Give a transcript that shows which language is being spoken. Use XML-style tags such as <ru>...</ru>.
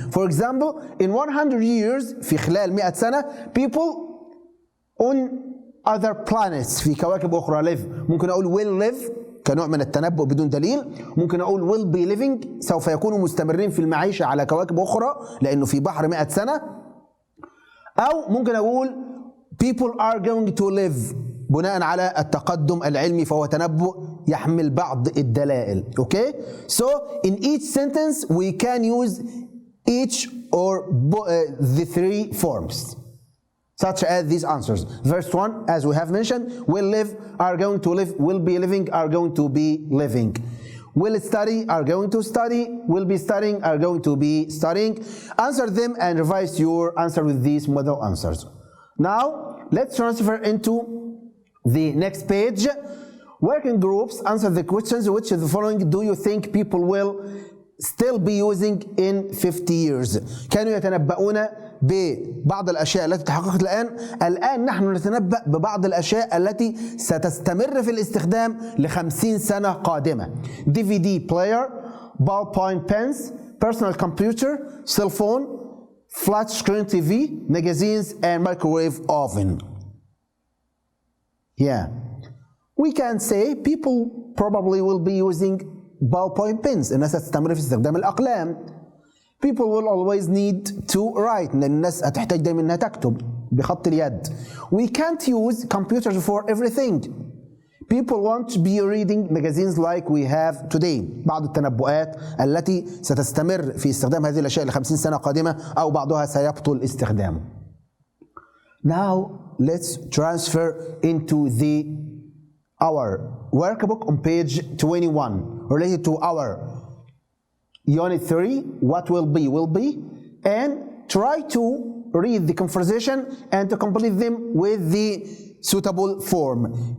<en>For example, in 100 years</en> <ar>في خلال 100 سنة</ar> <en>people on other planets</en> <ar>في كواكب أخرى</ar> <en>live.</en> <ar>ممكن أقول</ar> <en>will live</en> <ar>كنوع من التنبؤ بدون دليل. ممكن أقول</ar> <en>will be living</en> <ar>سوف يكونوا مستمرين في المعيشة على كواكب أخرى لأنه في بحر 100 سنة. أو ممكن أقول</ar> <en>people are going to live</en> <ar>بناء على التقدم العلمي فهو تنبؤ يحمل بعض الدلائل.</ar> <en>Okay? So in each sentence we can use each or the 3 forms. Such as these answers. Verse 1, as we have mentioned, will live, are going to live, will be living, are going to be living. Will study, are going to study, will be studying, are going to be studying. Answer them and revise your answer with these model answers. Now, let's transfer into the next page. Working groups answer the questions. Which of the following do you think people will still be using in 50 years.</en> <ar>كانوا يتنبؤون ببعض الأشياء التي تحققت الآن نحن نتنبأ ببعض الأشياء التي ستستمر في الاستخدام ل50 سنة قادمة.</ar> <en>DVD player, ballpoint pens, personal computer, cell phone, flat screen TV, magazines and microwave oven. Yeah. We can say people probably will be using ballpoint pens.</en> <ar>الناس هتستمر في استخدام الأقلام.</ar> <en>People will always need to write.</en> <ar>لأن الناس هتحتاج دايما إنها تكتب بخط اليد.</ar> <en>We can't use computers for everything. People won't be reading magazines like we have today.</en> <ar>بعض التنبؤات التي ستستمر في استخدام هذه الأشياء ل50 سنة قادمة أو بعضها سيبطل استخدامه.</ar> <en>Now let's transfer into our workbook on page 21 related to our unit 3. What will be, and try to read the conversation and to complete them with the suitable form.</en>